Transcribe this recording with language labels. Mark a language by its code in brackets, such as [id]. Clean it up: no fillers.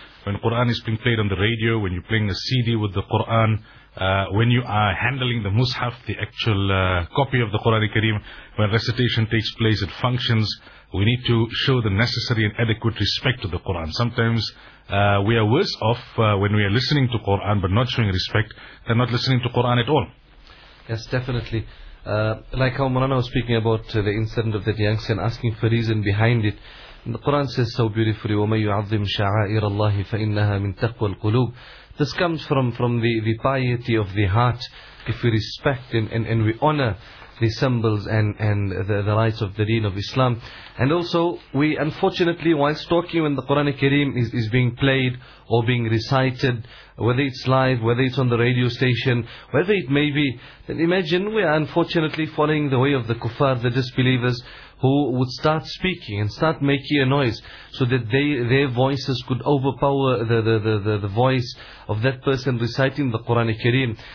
[en] When Quran is being played on the radio, when you're playing a CD with the Quran, when you are handling the Mus'haf, the actual copy of the Quran Kareem, when recitation takes place, it functions, we need to show the necessary and adequate respect to the Quran. Sometimes we are worse off when we are listening to Quran but not showing respect than not listening to Quran at all. Yes, definitely. Like how Maulana was speaking about the incident of that youngster and asking for reason behind it. [ar] The Quran says so beautifully, وَمَن يُعَظِّمْ شَعَائِرَ اللَّهِ فَإِنَّهَا مِن تَقْوَى الْقُلُوبِ. [en] This comes from the piety of the heart. If we respect and we honor the symbols and the rights of the deen of Islam. And also, we unfortunately, whilst talking when the Quran Kareem is being played or being recited, whether it's live, whether it's on the radio station, whether it may be, then imagine we are unfortunately following the way of the kuffar, the disbelievers, who would start speaking and start making a noise so that their voices could overpower the voice of that person reciting the Quran Kareem.